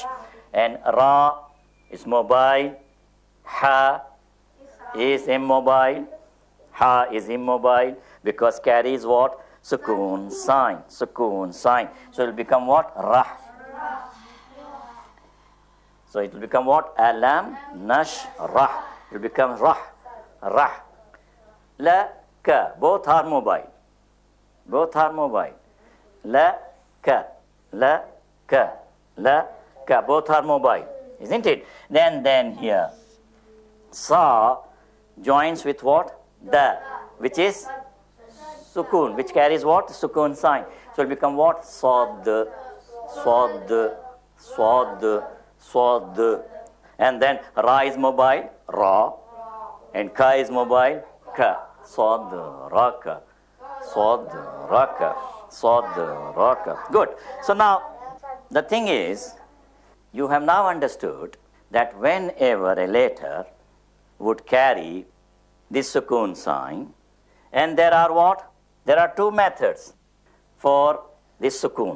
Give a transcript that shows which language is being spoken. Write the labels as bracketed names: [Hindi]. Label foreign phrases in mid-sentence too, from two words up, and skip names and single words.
[English] And ra is mobile. Ha is immobile. Ha is immobile. because carries what? Sukoon sign, sukoon sign. So it will become what? Rah. So it will become what? [Arabic] ألم نشرح. [English] It will become rah, rah. La ka, both are mobile. Both are mobile. La ka, la ka, la ka, both are mobile, isn't it? Then here, sa joins with what? Da, which is sukoon, which carries what? Sukoon sign. So it will become what? Sad, sad, sad, sad. And then ra is mobile, ra, and ka is mobile, ka. Sad, raka, sad, raka, sad, raka. Good. So now, the thing is, you have now understood that whenever a letter would carry this sukoon sign, and there are what? There are two methods for this sukoon.